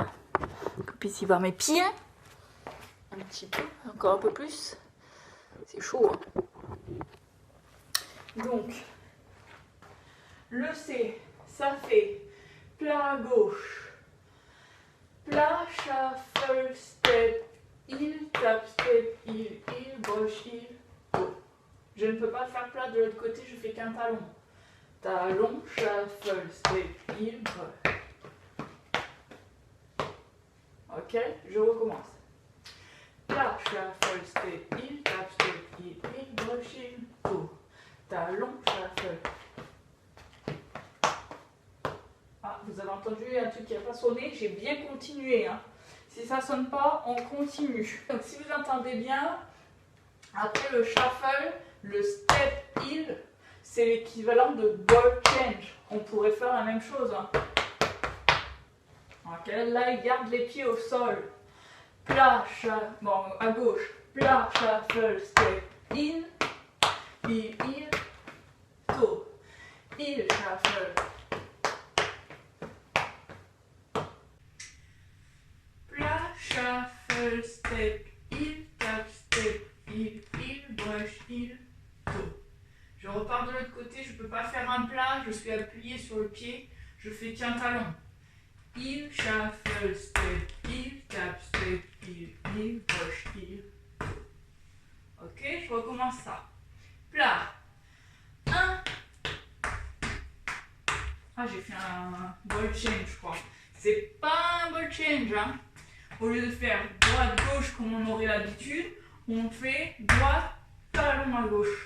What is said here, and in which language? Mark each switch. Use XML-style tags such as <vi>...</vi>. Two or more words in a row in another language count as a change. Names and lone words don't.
<fr>Que vous puissiez voir mes pieds. Un petit peu, encore un peu plus. C'est chaud. Hein. Donc, le C, ça fait plat gauche. Plat,</fr> <en>shuffle, step, heel, tap, step, heel, broche, heel, go.</en> <fr>Je ne peux pas faire plat de l'autre côté, je fais qu'un talon. Talon,</fr> <en>shuffle, step, heel, broche.</en> <fr>Ok, je recommence.</fr> <en>Plat, shuffle, step, heel, tap, step, heel, broche, heel, go.</en> <fr>Talon, shuffle. Ah, vous avez entendu un truc qui n'a pas sonné, j'ai bien continué. Hein. Si ça ne sonne pas, on continue. Donc si vous entendez bien, après le shuffle, le</fr> <en>step heel,</en> <fr>c'est l'équivalent de</fr> <en>ball change.</en> <fr>On pourrait faire la même chose. Hein. Okay. Là, il garde les pieds au sol. Plat, bon, à gauche. Plat,</fr> <en>shuffle, step in, heel, toe. Heel, shuffle. Shuffle, step, heel, tap, step, heel, broche, heel, toe.</en> <fr>Je repars de l'autre côté, je ne peux pas faire un plat, je suis appuyé sur le pied, je fais qu'un talon.</fr> <en>Heel, shuffle, step, heel, tap, step, heel, broche, heel, toe.</en> <fr>Ok, je recommence ça. Plat. 1. Ah, j'ai fait un</fr> <en>ball change,</en> <fr>je crois. C'est pas un</fr> <en>ball change,</en> <fr>hein. Au lieu de faire droite-gauche comme on aurait l'habitude, on fait droite, talon à gauche.</fr>